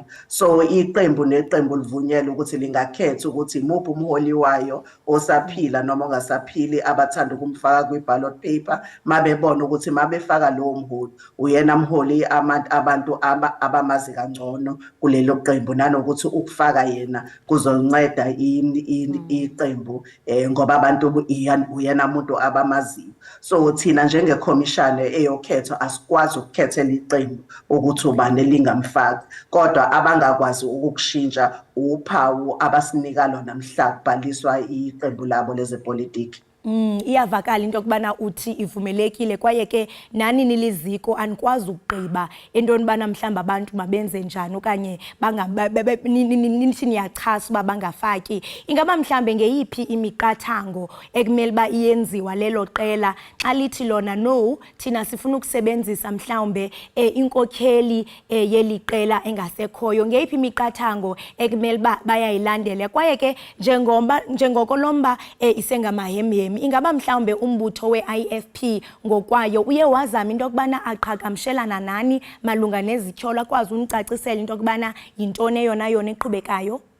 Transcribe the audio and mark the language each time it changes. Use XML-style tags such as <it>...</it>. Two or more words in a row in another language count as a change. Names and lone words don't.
<zu>So iqembu neqembu livunyelwe ukuthi lingakhetha ukuthi imuphi umholi wayo osaphila noma ongasaphili abathanda ukumfaka kwi-ballot paper mabebona ukuthi mabefaka lowo mholi uyena mholi abantu abamazi kangcono kulelo qembu nanokuthi ukufaka yena kuzonceda iqembu ngoba abantu uyena umuntu abamaziyo. So thina njengekhomishana eyokhethwa asikwazi ukukhethela iqembu ukuthi ubani lingamfaki kodwa abangakwazi ukukushintsha uphawu abasinika lona mhla kubhaliswa iqembu labo lezepolitiki.</zu> <xh>Iyavakala into yokubana uthi ivumelekile kwaye ke nani niliziko anikwazi ukugqiba entoni bana mhlamba abantu mabenze njani okanye nithi niyachasa uba bangafaki. Ingaba mhlambe ngeyiphi imiqathango ekumele uba iyenziwa lelo qela xa lithi lona no thina sifuna ukusebenzisa mhlawumbe inkokheli yeli qela engasekhoyo ngeyiphi imiqathango ekumele uba bayayilandela kwaye ke njengoko lomba isengamahemihemi ingaba mhlawumbe umbutho we-IFP ngokwayo uye wazama into yokubana aqhagamshelana nani malunga nezityholo akwazi unicacisela into yokubana yintoni eyona yona eqhubekayo?</xh>